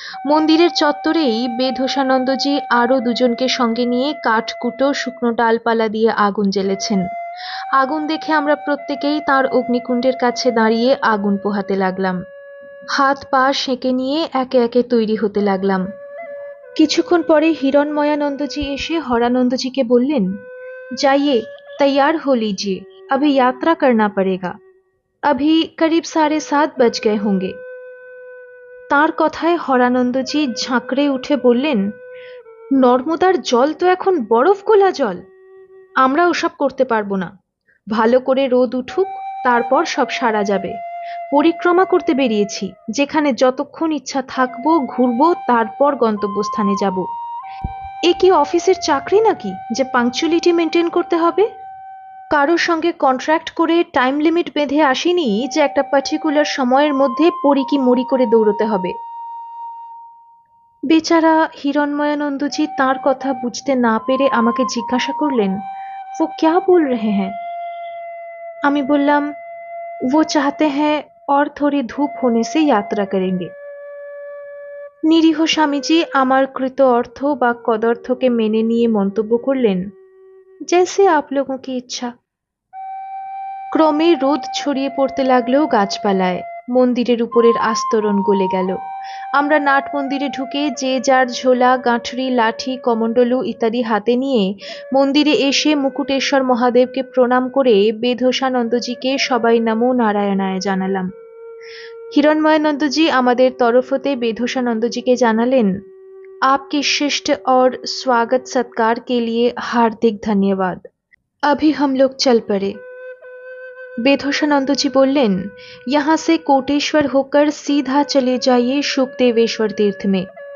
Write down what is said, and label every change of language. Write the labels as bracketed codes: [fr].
[bn] মন্দিরের চত্বরেই বেধোষানন্দজি আরও দুজনকে সঙ্গে নিয়ে কাঠকুটো শুকনো ডালপালা দিয়ে আগুন জ্বেলেছেন। আগুন দেখে আমরা প্রত্যেকেই তার অগ্নিকুণ্ডের কাছে দাঁড়িয়ে আগুন পোহাতে লাগলাম। হাত পা সেঁকে নিয়ে একে একে তৈরি হতে লাগলাম। কিছুক্ষণ পরে হিরণময়ানন্দজি এসে হরানন্দজিকে বললেন, [hi] जाइए, तैयार हो लीजिए, अभी यात्रा करना पड़ेगा। अभी करीब 7:30 बज गए होंगे। [bn] তার কথায় হরানন্দজি ঝাঁকড়ে উঠে বললেন, নর্মদার জল তো এখন বরফ গোলা জল, আমরা ওসব করতে পারবো না। ভালো করে রোদ উঠুক, তারপর সব সারা যাবে। পরিক্রমা করতে বেরিয়েছি, যেখানে যতক্ষণ ইচ্ছা থাকবো, ঘুরবো, তারপর গন্তব্যস্থানে যাব। এ কি অফিসের চাকরি নাকি যে পাংচুয়ালিটি মেনটেন করতে হবে? কারোর সঙ্গে কন্ট্রাক্ট করে টাইম লিমিট বেঁধে আসিনি যে একটা পার্টিকুলার সময়ের মধ্যে পড়ি কি মরি করে দৌড়তে হবে। বেচারা হিরণময়ানন্দজি তাঁর কথা বুঝতে না পেরে আমাকে জিজ্ঞাসা করলেন, [hi] वो क्या बोल रहे हैं? [bn] আমি বললাম, [hi] वो चाहते हैं और थोड़ी धूप होने से यात्रा करेंगे। [bn] নিরীহ স্বামীজি আমার কৃত অর্থ বা কদর্থকে মেনে নিয়ে মন্তব্য করলেন, [hi] जैसे आप लोगों की इच्छा। [bn] ক্রমে রোদ ছড়িয়ে পড়তে লাগলো গাছপালায়, মন্দিরের উপরের আস্তরণ গলে গেল। আমরা নাট মন্দিরে ঢুকে যে যার ঝোলা, গাঁঠরি, লাঠি, কমণ্ডলু ইত্যাদি হাতে নিয়ে মন্দিরে এসে মুকুটেশ্বর মহাদেবকে প্রণাম করে বেধসানন্দজিকে সবাই নমো নারায়ণায় জানালাম। হিরণময়ানন্দজি আমাদের তরফ হতে বেধসানন্দজিকে জানালেন, [hi] आपके शिष्ट और स्वागत सत्कार के लिए हार्दिक धन्यवाद। अभी हम लोग चल पड़े। बेधोशानंद जी बोलें, यहाँ से कोटेश्वर होकर सीधा चले जाइए शुकदेवेश्वर तीर्थ में।